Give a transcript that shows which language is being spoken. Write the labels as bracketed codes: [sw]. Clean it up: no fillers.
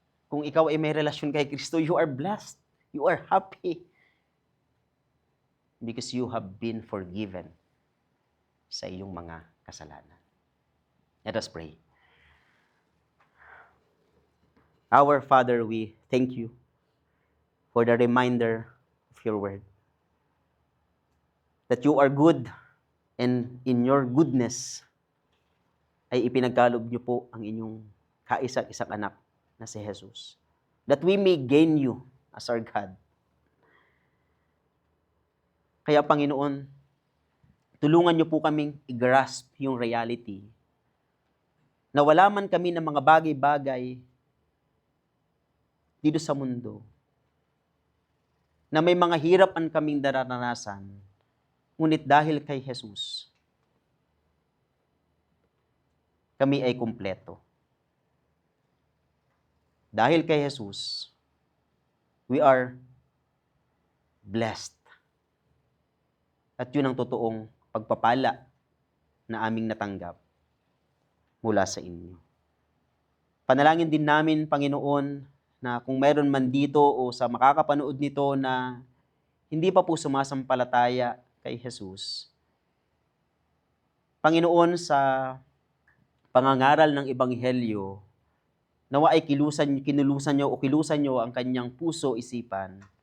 [tl] Kung ikaw ay may relasyon kay Kristo, [en] you are blessed. You are happy. Because you have been forgiven [tl] sa iyong mga kasalanan. [en] Let us pray. Our Father, we thank you for the reminder of your word. That you are good and in your goodness [tl] ay ipinagkaloob niyo po ang inyong kaisa-isang anak na si Jesus. [en] That we may gain you as our God. [tl] Kaya Panginoon, tulungan niyo po kaming i-grasp yung reality na wala man kami ng mga bagay-bagay dito sa mundo, na may mga hirapan kaming nararanasan, ngunit dahil kay Jesus, kami ay kumpleto. Dahil kay Jesus, [en] we are blessed. [tl] At yun ang totoong pagpapala na aming natanggap mula sa inyo. Panalangin din namin, Panginoon, na kung mayroon man dito o sa makakapanood nito na hindi pa po sumasampalataya kay Jesus, Panginoon, sa pangangaral ng Ebanghelyo, nawa ay kinulusan niyo ang kanyang puso, isipan.